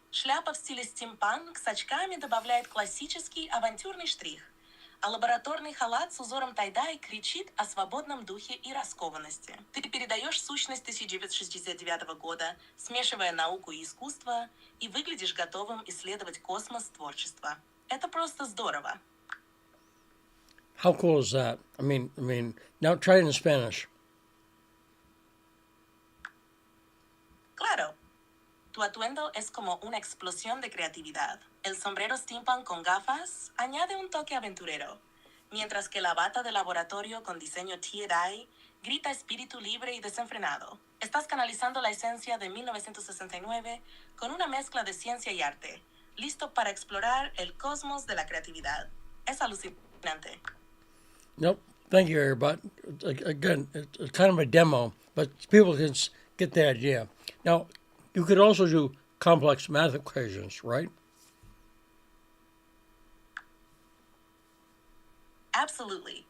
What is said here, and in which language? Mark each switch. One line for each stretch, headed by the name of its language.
Russian: Шляпа в стиле стимпанк с очками добавляет классический авантюрный штрих, а лабораторный халат с узором тай-дай кричит о свободном духе и раскованности. Ты передаешь сущность 1969 года, смешивая науку и искусство, и выглядишь готовым исследовать космос творчества. Это просто здорово.
English: How cool is that? I mean, now try it in Spanish.
Spanish: Claro. Tu atuendo es como una explosión de creatividad. El sombrero steampunk con gafas añade un toque aventurero, mientras que la bata de laboratorio con diseño tie-dye grita espíritu libre y desenfrenado. Estás canalizando la esencia de 1969 con una mezcla de ciencia y arte, listo para explorar el cosmos de la creatividad. Es alucinante.
English: Nope. Thank you, AriaBot. Again, it's kind of a demo, but people can get the idea. Now, you could also do complex math equations, right? Absolutely.